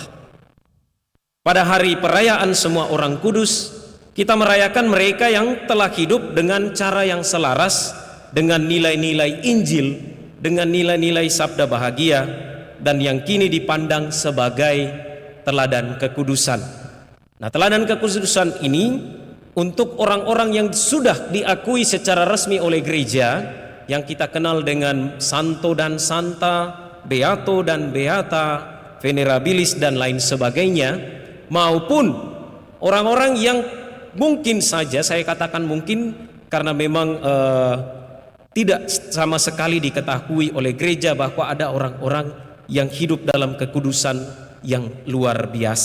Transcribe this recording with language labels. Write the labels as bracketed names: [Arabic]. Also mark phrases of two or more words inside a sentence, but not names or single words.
[Indonesian] Pada hari perayaan Semua Orang Kudus, kita merayakan mereka yang telah hidup dengan cara yang selaras dengan nilai-nilai Injil, dengan nilai-nilai sabda bahagia, dan yang kini dipandang sebagai teladan kekudusan. Nah, teladan kekudusan ini untuk orang-orang yang sudah diakui secara resmi oleh gereja, yang kita kenal dengan santo dan santa, beato dan beata, venerabilis dan lain sebagainya, maupun orang-orang yang mungkin saja, saya katakan mungkin karena memang tidak sama sekali diketahui oleh gereja bahwa ada orang-orang yang hidup dalam kekudusan yang luar biasa.